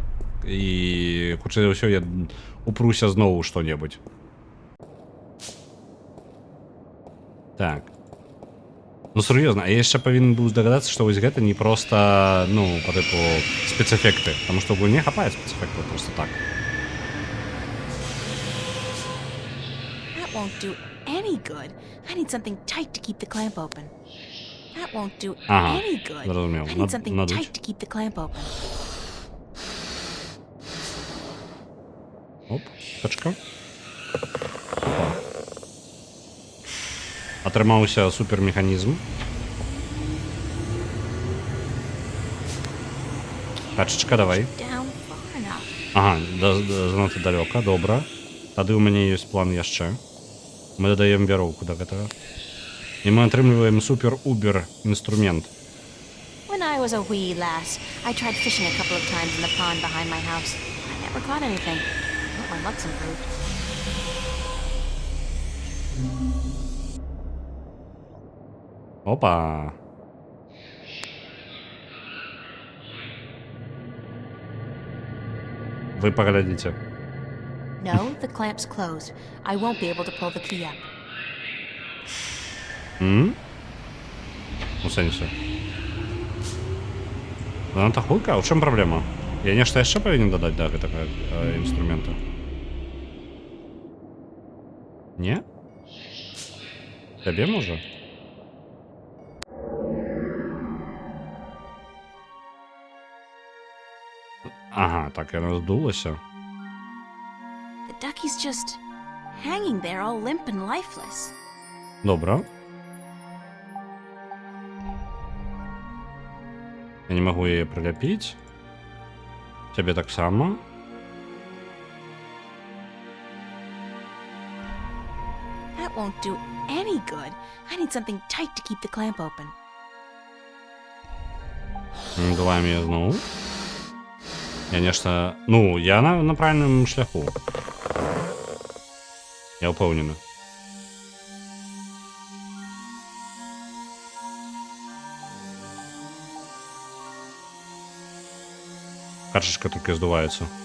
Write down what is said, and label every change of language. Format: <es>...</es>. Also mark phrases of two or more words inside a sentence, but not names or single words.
<be>І, хутчэй за ўсё, я упруся зноў што-небудзь. Так. Ну, сур'ёзна, я яшчэ павінен быў здагадацца, што вось гэта не проста, ну, па тыпу спецэфекты. Таму што ў гульне хапае спецэфектаў проста так.</be> <en>That won't do any good. I need something tight to keep the clamp open. That won't do any good.</en> <be>Зразумеў.</be> <en>I need something tight to keep the clamp open.</en> <be>Оп, точка. Атрымаўся супермеханізм. Качачка, давай. Ага, занадта далёка, добра. Тады ў мяне ёсць план яшчэ. Мы дадаем вяроўку да гэтага. І мы атрымліваем супер-убер інструмент.</be> <en>When I was a wee lass, I tried fishing a couple of times in the pond behind my house. I never caught anything. But my luck's improved.</en> <be>Опа.</be> <ru>Вы поглядите.</ru> <en>No, the clamp's closed. I won't be able to pull the key up.</en> <be>У сэнсе. Занадта хутка? А ў чым праблема? Я нешта яшчэ павінен дадаць да гэтага інструмента? Не? Табе можа? Ага, так яно здулася.</be> <en>The ducky's just hanging there all limp and lifeless.</en> <be>Добра. Я не магу яе прыляпіць. Цябе таксама.</be> <en>That won't do any good. I need something tight to keep the clamp open.</en> <be>Давай мне зноў. Я нешта... Ну, я на правільным шляху. Я ўпэўнены. Качачка толькі здуваецца.</be>